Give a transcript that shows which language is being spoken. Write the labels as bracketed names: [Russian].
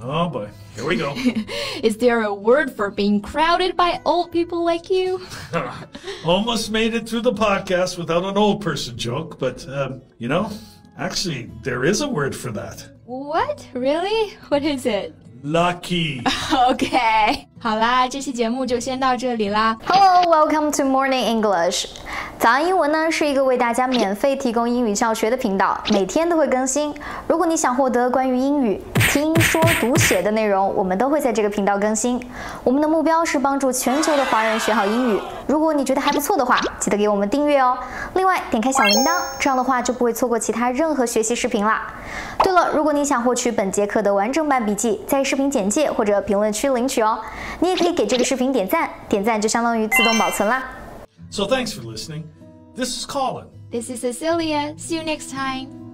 [English] Oh boy, here we go. Is there a word for being crowded by old people like you? Almost made it through the podcast without an old person joke, but, you know, actually, there is a word for that. What? Really? What is it? Lucky. Okay. [Chinese] 好啦，这期节目就先到这里啦。 [English] Hello, welcome to Morning English. [Chinese] 早安英文呢是一个为大家免费提供英语教学的频道，每天都会更新。如果你想获得关于英语听说读写的内容，我们都会在这个频道更新。我们的目标是帮助全球的华人学好英语。如果你觉得还不错的话，记得给我们订阅哦。另外，点开小铃铛，这样的话就不会错过其他任何学习视频啦。对了，如果你想获取本节课的完整版笔记，在视频简介或者评论区领取哦。你也可以给这个视频点赞，点赞就相当于自动保存啦。 [English] So thanks for listening. This is Colin. This is Cecilia. See you next time.